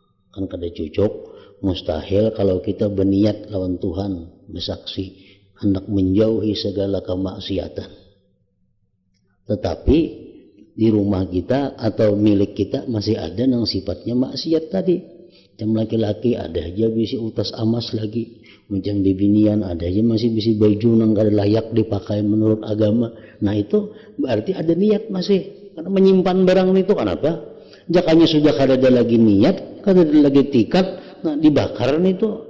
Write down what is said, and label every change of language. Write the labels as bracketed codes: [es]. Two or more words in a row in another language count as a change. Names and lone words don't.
[bjn] Kan kada cocok, mustahil kalau kita berniat lawan Tuhan, bersaksi hendak menjauhi segala kemaksiatan. Tetapi di rumah kita atau milik kita masih ada yang sifatnya maksiat tadi. Macam laki-laki ada aja bisi utas amas lagi, macam bibinian ada aja masih bisi baju nang kada layak dipakai menurut agama. Nah itu berarti ada niat masih, karena menyimpan barang itu kenapa? Jakanya sudah kada ada lagi niat, kada ada lagi tikat, nah dibakar itu.